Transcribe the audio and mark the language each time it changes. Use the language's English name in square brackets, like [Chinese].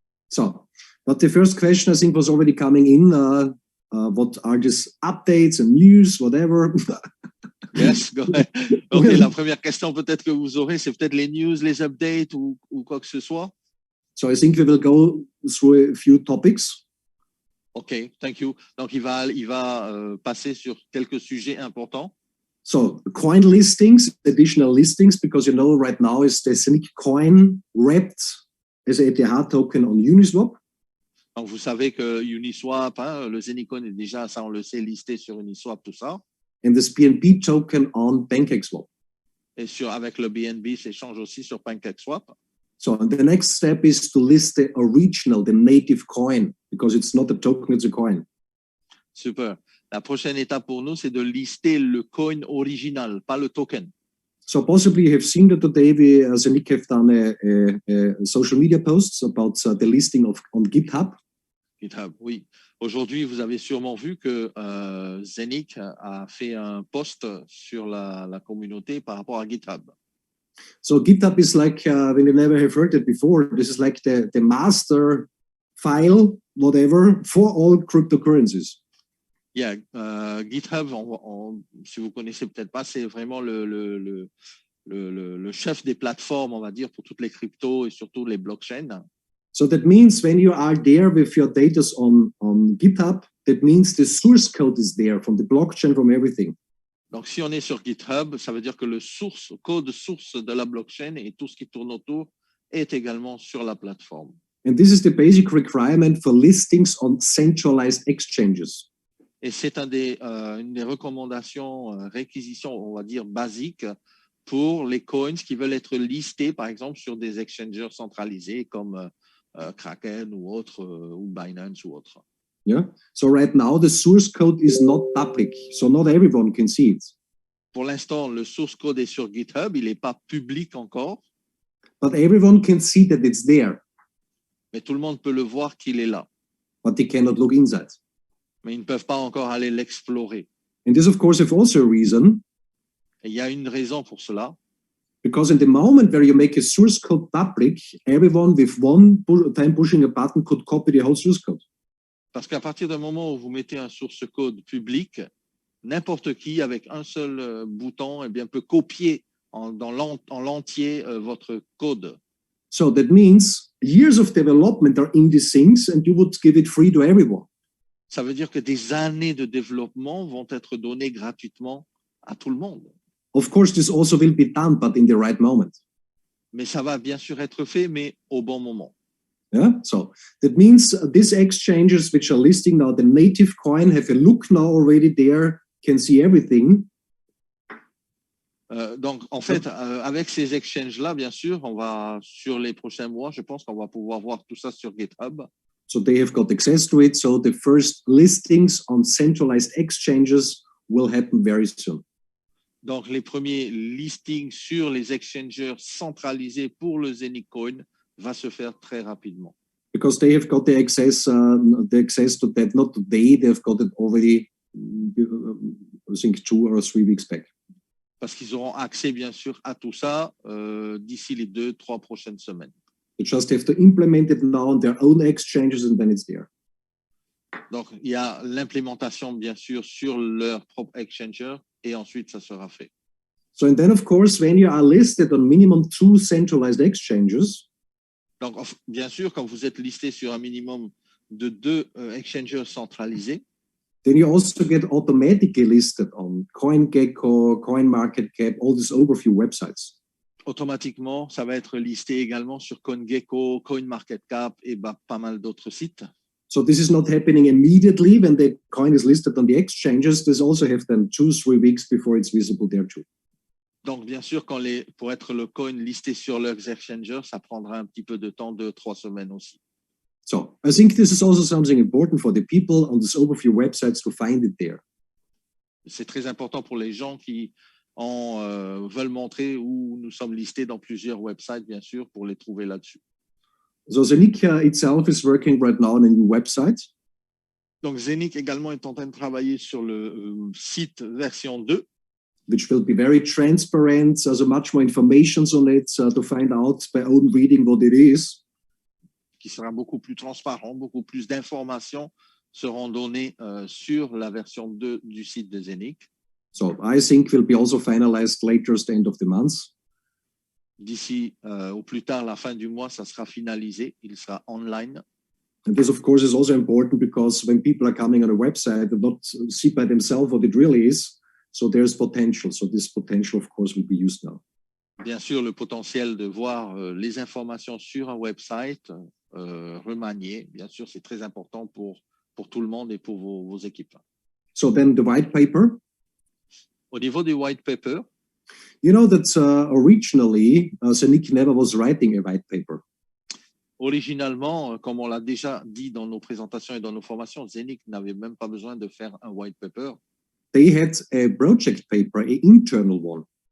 [English] So, but the first question I think was already coming in. What are these updates and news, whatever? Yes, go ahead. [French] OK, la première question peut-être que vous aurez, c'est peut-être les news, les updates ou quoi que ce soit. [English] So I think we will go through a few topics. OK, thank you. [French] Donc, il va passer sur quelques sujets importants. [English] So coin listings, additional listings, because you know right now is the Scenic coin wrapped as a ETH token on Uniswap. [French] Donc, vous savez que Uniswap, hein, le Zenicon est déjà, ça on le sait, listé sur Uniswap, tout ça. [English] And this BNB token on PancakeSwap. [French] Et avec le BNB, s'échange aussi sur PancakeSwap. [English] So the next step is to list the original, the native coin, because it's not a token, it's a coin. Super. [French] La prochaine étape pour nous, c'est de lister le coin original, pas le token. [English] So possibly you have seen that today we, Scenic, have done a social media posts about the listing on GitHub. [French] GitHub, oui. Aujourd'hui, vous avez sûrement vu que Zenic a fait un post sur la communauté par rapport à GitHub. [English] So GitHub is like, when you never have heard it before, this is like the master file, whatever, for all cryptocurrencies. [French] Yeah, GitHub, si vous connaissez peut-être pas, c'est vraiment le chef des plateformes, on va dire, pour toutes les cryptos et surtout les blockchains. [English] So that means when you are there with your data on GitHub, that means the source code is there from the blockchain, from everything. [French] Donc, si on est sur GitHub, ça veut dire que le code source de la blockchain et tout ce qui tourne autour est également sur la plateforme. [English] And this is the basic requirement for listings on centralized exchanges. [French] Et c'est une des recommandations, réquisitions, on va dire, basiques pour les coins qui veulent être listés, par exemple, sur des exchangers centralisés comme Kraken ou autre, ou Binance ou autre. [English] Yeah. So right now the source code is not public, so not everyone can see it. [French] Pour l'instant, le source code est sur GitHub, il n'est pas public encore, [English] But everyone can see that it's there, [French] mais tout le monde peut le voir qu'il est là. [English] but they cannot look inside. [French] Mais ils ne peuvent pas encore aller l'explorer. [English] And this, of course, have also a reason, [French] Et il y a une raison pour cela, [English] because in the moment where you make a source code public, everyone with one time pushing a button could copy the whole source code. [French] parce qu'à partir du moment où vous mettez un source code public, n'importe qui, avec un seul bouton, eh bien, peut copier en l'entier votre code. [English] So that means years of development are in these things, and you would give it free to everyone. [French] Ça veut dire que des années de développement vont être données gratuitement à tout le monde. [English] Of course, this also will be done, but in the right moment. [French] Mais ça va bien sûr être fait, mais au bon moment. [English] Yeah. So that means these exchanges which are listing now the native coin have a look now already there, can see everything. [French] Donc, en fait, avec ces exchanges-là, bien sûr, on va, sur les prochains mois, je pense qu'on va pouvoir voir tout ça sur GitHub. [English] So they have got access to it. So the first listings on centralized exchanges will happen very soon. [French] Donc, les premiers listings sur les exchangers centralisés pour le Zenicoin va se faire très rapidement. [English] Because they have got the access to that, not today, they've got it already, I think 2 or 3 weeks back. [French] Parce qu'ils auront accès, bien sûr, à tout ça d'ici les 2-3 prochaines semaines. [English] They just have to implement it now on their own exchanges and then it's there. [French] Donc, il y a l'implémentation, bien sûr, sur leur propre exchanger et ensuite, ça sera fait. [English] So, and then, of course, when you are listed on minimum 2 centralized exchanges, [French] Donc, bien sûr, quand vous êtes listé sur un minimum de 2 exchangers centralisés, [English] then you also get automatically listed on CoinGecko, CoinMarketCap, all these overview websites. [French] automatiquement, ça va être listé également sur CoinGecko, CoinMarketCap et pas mal d'autres sites. [English] So this is not happening immediately when the coin is listed on the exchanges. This also have then 2-3 weeks before it's visible there too. [French] Donc, bien sûr, pour être le coin listé sur leurs exchangers, ça prendra un petit peu de temps, 2-3 semaines aussi. [English] So I think this is also something important for the people on these overview websites to find it there. [French] C'est très important pour les gens qui veulent montrer où nous sommes listés dans plusieurs websites, bien sûr, pour les trouver là-dessus. [English] So Zenic itself is working right now on a new website. [French] Donc, Zenic également est en train de travailler sur le site version 2. [English] Which will be very transparent. There's much more information on it to find out by own reading what it is. [French] Qui sera beaucoup plus transparent, beaucoup plus d'informations seront données sur la version 2 du site de Zenic. [English] So I think will be also finalized later at the end of the month. [French] D'ici au plus tard la fin du mois, ça sera finalisé. Il sera online. [English] And this, of course, is also important because when people are coming on a website, they not see by themselves what it really is. So there's potential. So this potential, of course, will be used now. [French] Bien sûr, le potentiel de voir les informations sur un website remanié, bien sûr, c'est très important pour tout le monde et pour vos équipes. [English] So then the white paper. [French] Au niveau du white paper, [English] you know that originally, Zenic never was writing a white paper. [French] Originalement, comme on l'a déjà dit dans nos présentations et dans nos formations, Zenic n'avait même pas besoin de faire un white paper. [English] They had a project paper, an internal one.